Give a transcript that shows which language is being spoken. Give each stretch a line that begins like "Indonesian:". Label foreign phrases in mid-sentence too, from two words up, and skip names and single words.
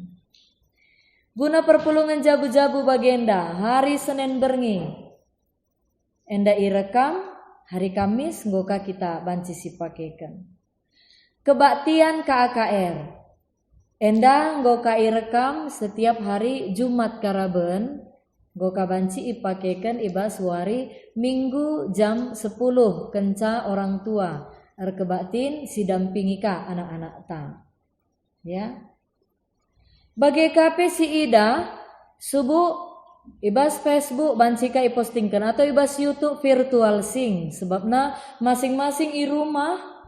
Batak Karo: Guna perpulungan jabu-jabu bagenda hari Senin berngi. Enda irekam hari Kamis nggoka kita banci sipakekan. Kebaktian KAKR. Enda nggoka irekam setiap hari Jumat karaben. Nggoka banci ipakekan ibas wari Minggu jam 10 kenca
Indonesian: orang tua.
Batak Karo: Kebaktin sidampingi ka anak-anak ta. Ya. Bagi KP si Ida subuh ibas Facebook bancika ipostingkan atau ibas YouTube virtual sing sebabna
Indonesian: masing-masing i rumah